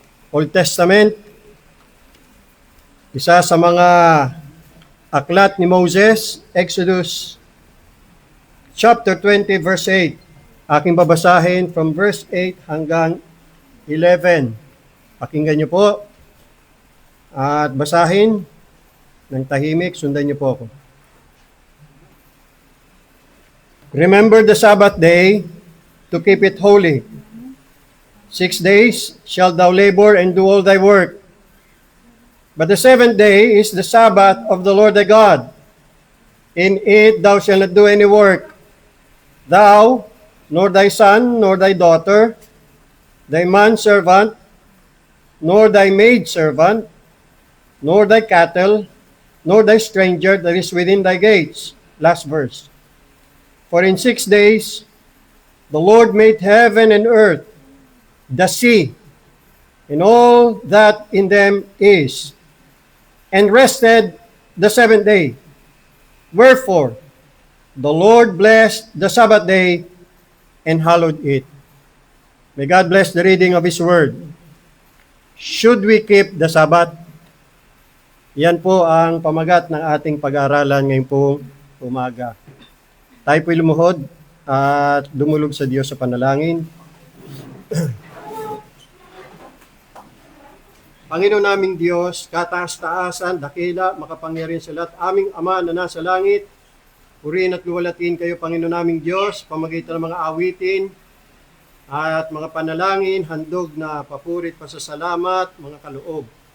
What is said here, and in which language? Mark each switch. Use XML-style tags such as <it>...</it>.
<tl>Old Testament, isa sa mga aklat ni Moses, Exodus chapter 20 verse 8. Aking babasahin from verse 8 hanggang 11. Pakinggan niyo po at basahin ng tahimik, sundan niyo po ako.</tl> <en>Remember the Sabbath day to keep it holy. 6 days shalt thou labor and do all thy work. But the seventh day is the Sabbath of the Lord thy God. In it thou shalt not do any work, thou, nor thy son, nor thy daughter, thy manservant, nor thy maidservant, nor thy cattle, nor thy stranger that is within thy gates. Last verse. For in 6 days the Lord made heaven and earth, the sea, and all that in them is, and rested the seventh day. Wherefore the Lord blessed the Sabbath day and hallowed it. May God bless the reading of His Word. Should we keep the Sabbath?</en> <tl>Yan po ang pamagat ng ating pag-aaralan ngayong po umaga. Tayo po'y lumuhod at dumulog sa Diyos sa panalangin. Panginoon naming Diyos, kataas-taasan, dakila, makapangyarihan sa lahat, aming Ama na nasa langit, purihin at luwalatin kayo, Panginoon naming Diyos, pamagitan ng mga awitin at mga panalangin, handog na papurit, pasasalamat, mga kaloob.</tl>